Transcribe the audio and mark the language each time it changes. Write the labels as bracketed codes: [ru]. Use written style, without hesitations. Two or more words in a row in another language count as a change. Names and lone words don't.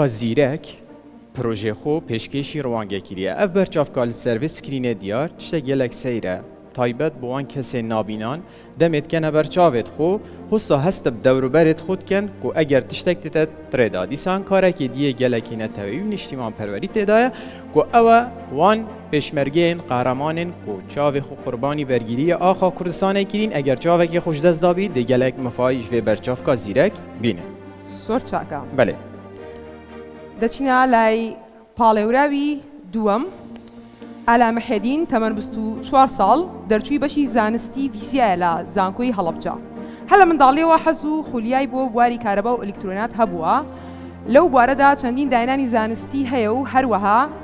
[ku] zîrek projê xwe pêşkêşî rawangê kiriye ev berçavka li ser vê scrînê diyar tiştek gelek seyr e taybet bi wan kesên nabînan demê dikene berçavê xwe hossa hest bi dewroberê xwe dikin ku eger tiştek tê te tirêda dîsan karekê diyê gelekî netewî niştîmanperwerî têda ye ku ew e wan pêşmergeyên qehremanên ku çavê xwe qurbanî bergîriya axa Kurdistanê kirîn eger çavekê xwe ji dest dabî dê gelek mifayî ji vê berçavka zîrek bîne. [ckb] زۆر چاکە. بەێ دەچینە لای پاڵێوراوی دووەم ئالامەحێدین تەمەەن 24 ساڵ دەرچووی بەشی زانستی ویسیایە لە زانکۆی هەڵەبجە هەلە منداڵیەوە حەز و خولیای بۆ بواری کارەبا و ئەلکترۆنات هەبووە لەو بوارەدا چەندین داینانی زانستی هەیە و هەروەها